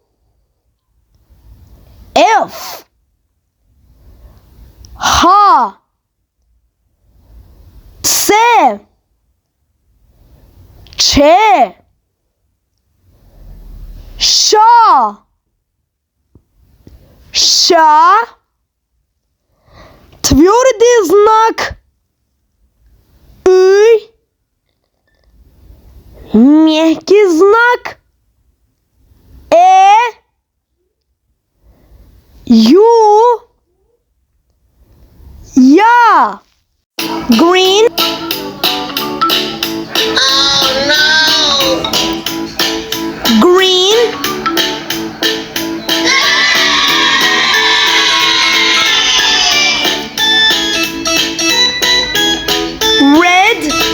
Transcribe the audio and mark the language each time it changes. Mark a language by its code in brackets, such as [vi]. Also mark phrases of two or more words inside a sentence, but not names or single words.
[tr] F, H, S, Ç, Ş, Ş, [ru] твердый знак И, мягкий знак Ю, Я, [en] green, Oh no! green, red,